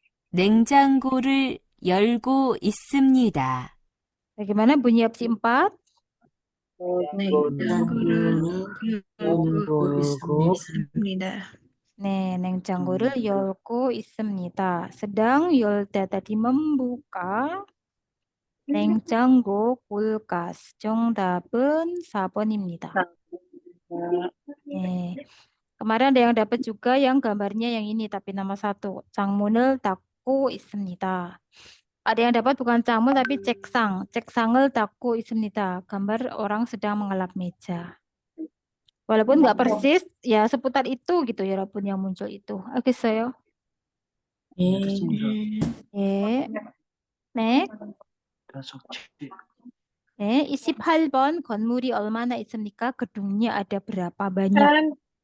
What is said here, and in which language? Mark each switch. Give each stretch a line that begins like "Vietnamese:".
Korean: 냉장고를 열고 있습니다.
Indonesian: Bagaimana bunyi opsi 4?
Korean: 냉장고를 열고 있습니다. 네, 냉장고를 열고 있습니다.
Indonesian: sedang 열다 tadi membuka.
Korean: 냉장고 kulkas. 정답은 4번입니다. 네.
Indonesian: Kemarin ada yang dapat juga yang gambarnya yang ini tapi nama satu.
Korean: 창문을 닫고 있습니다.
Indonesian: Ada yang dapat bukan 창문 tapi 책상.
Korean: 책상을 닫고 있습니다.
Indonesian: Gambar orang sedang mengelap meja. Walaupun nggak persis, ya seputar itu gitu ya walaupun yang muncul itu.
Korean: 알겠어요? 예. 네. 네, 28번 건물이 얼마나 있습니까?
Indonesian: gedungnya ada berapa banyak?